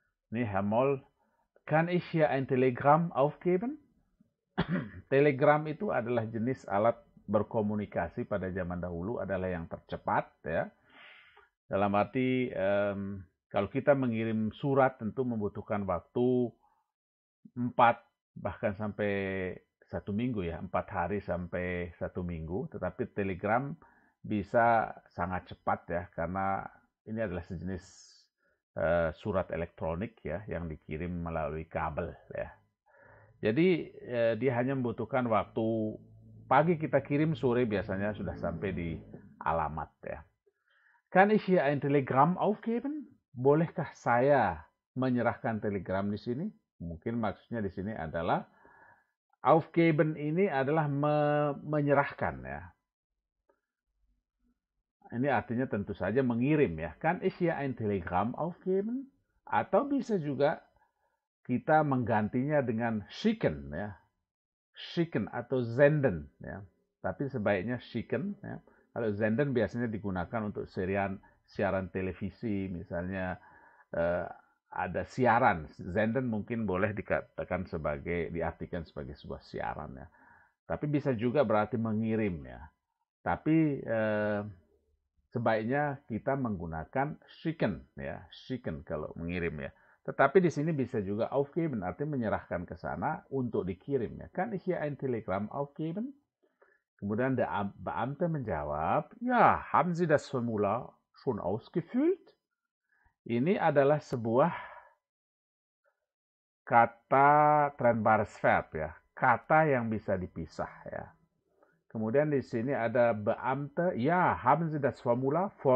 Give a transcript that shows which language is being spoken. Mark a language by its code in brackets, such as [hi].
[de] Ini Herr Moll, kann ich hier ein Telegramm aufgeben? [id] Telegram itu adalah jenis alat berkomunikasi pada zaman dahulu, adalah yang tercepat ya. Dalam arti kalau kita mengirim surat tentu membutuhkan waktu 4 bahkan sampai 1 minggu ya, 4 hari sampai 1 minggu. Tetapi telegram bisa sangat cepat ya, karena ini adalah sejenis surat elektronik ya, yang dikirim melalui kabel ya. Jadi dia hanya membutuhkan waktu pagi kita kirim, sore biasanya sudah sampai di alamat ya. [de] Kann ich hier ein Telegramm aufgeben? [id] Bolehkah saya menyerahkan telegram di sini? Mungkin maksudnya di sini adalah aufgeben, ini adalah menyerahkan ya. Ini artinya tentu saja mengirim ya. [de] Kann ich hier ein Telegramm aufgeben? [id] Atau bisa juga kita menggantinya dengan schicken ya. Schicken atau senden ya. Tapi sebaiknya schicken ya. Kalau senden biasanya digunakan untuk siaran televisi, misalnya ada siaran. Senden mungkin boleh diartikan sebagai sebuah siaran ya. Tapi bisa juga berarti mengirim ya. Tapi sebaiknya kita menggunakan schicken ya, schicken kalau mengirim ya. Tetapi di sini bisa juga aufgeben, artinya menyerahkan ke sana untuk dikirim ya. [de] Kann ich hier ein Telegramm aufgeben? [id] Kemudian [de] der Beamte [id] menjawab, ya, [de] haben Sie das Formular schon ausgefüllt? [id] Ini adalah sebuah kata trennbares Verb ya, kata yang bisa dipisah ya. Kemudian di sini ada Beamte, ya, [de] haben Sie das Formular?